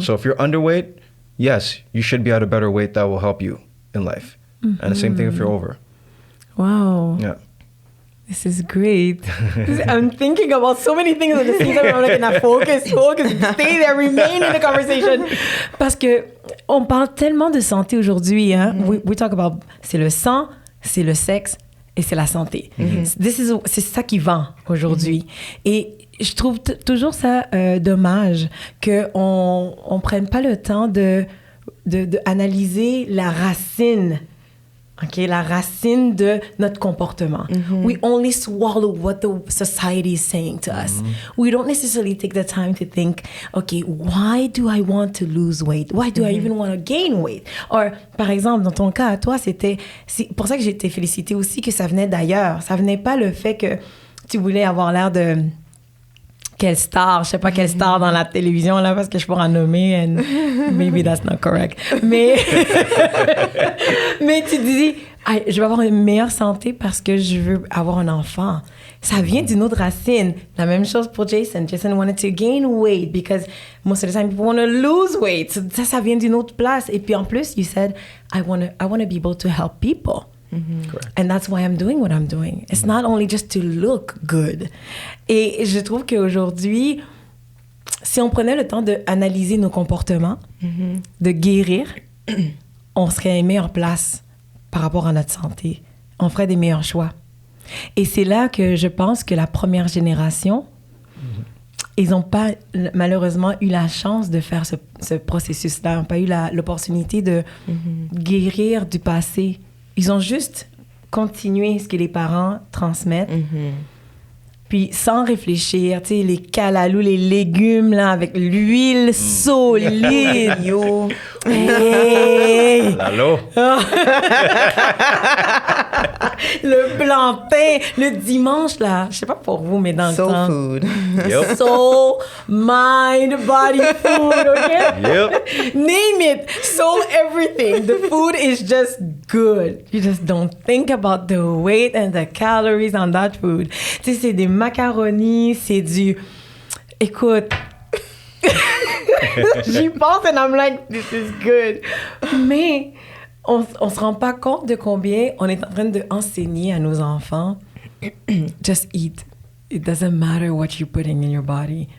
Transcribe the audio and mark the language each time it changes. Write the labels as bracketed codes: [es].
[en] So if you're underweight, yes, you should be at a better weight that will help you in life. And the same thing if you're over. Wow. Yeah. This is great. I'm thinking about so many things at the same time. I'm like, now focus, stay there, remain in the conversation. [fr] Parce que on parle tellement de santé aujourd'hui. Hein? [en] We talk about, [fr] c'est le sang, c'est le sexe et c'est la santé. C'est ça qui vend aujourd'hui. Et je trouve toujours ça dommage qu'on ne prenne pas le temps de analyser la racine. Okay, la racine de notre comportement. [en] We only swallow what the society is saying to us. We don't necessarily take the time to think, okay, why do I want to lose weight? Why do I even want to gain weight? [fr] Or, par exemple, dans ton cas, toi, c'est pour ça que j'ai été félicitée aussi que ça venait d'ailleurs. Ça venait pas le fait que tu voulais avoir l'air de... Quelle star, je sais pas quelle star dans la télévision, là, parce que je pourrais en nommer, [en] and maybe that's not correct. [fr] Mais tu dis, je vais avoir une meilleure santé parce que je veux avoir un enfant. Ça vient d'une autre racine. La même chose pour Jason. [en] Jason wanted to gain weight because most of the time people want to lose weight. [fr] So ça vient d'une autre place. Et puis en plus, [en] you said, I want to be able to help people. Correct. And that's why I'm doing what I'm doing. It's not only just to look good. [fr] Et je trouve qu'aujourd'hui, si on prenait le temps d'analyser nos comportements, de guérir, on serait à une meilleure place par rapport à notre santé. On ferait des meilleurs choix. Et c'est là que je pense que la première génération, ils n'ont pas malheureusement eu la chance de faire ce processus-là. Ils n'ont pas eu l'opportunité de guérir du passé. Ils ont juste continué ce que les parents transmettent. Puis sans réfléchir, tu sais, les calalous, les légumes, là, avec l'huile solide. Yo! Hey! Lalo! Le plantain, le dimanche, là, je sais pas pour vous, mais dans le temps... [en] Soul food. Yep. Soul, mind, body food, okay? Yep. Name it. Soul everything. The food is just good. You just don't think about the weight and the calories on that food. [fr] Tu sais, c'est des macaronis, c'est du... Écoute... J'y pense [en] and I'm like, this is good. [fr] Mais on se rend pas compte de combien on est en train d'enseigner à nos enfants [en] just eat. It doesn't matter what you're putting in your body.